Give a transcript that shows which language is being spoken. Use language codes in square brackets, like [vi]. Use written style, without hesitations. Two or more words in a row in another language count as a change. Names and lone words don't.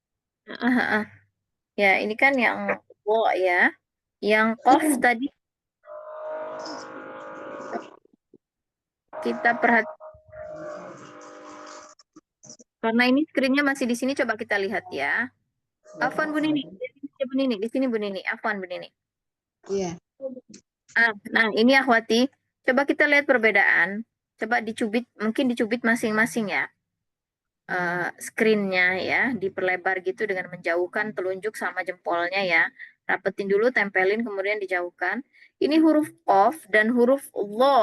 [id] Ah, ah, ah. Ya, ini kan yang wo ya. Yang qaf tadi kita perhatikan. Karena ini screen-nya masih di sini, coba kita lihat ya. Afwan Bu Nini, Bu Nini, di sini Bu Nini. Afwan Bu Nini. Iya. Nah, ini Akhwati. Coba kita lihat perbedaan. Coba dicubit, mungkin dicubit masing-masing ya. Screen-nya ya, diperlebar gitu dengan menjauhkan telunjuk sama jempolnya ya. Rapetin dulu, tempelin, kemudian dijauhkan. Ini huruf qaf dan huruf lo.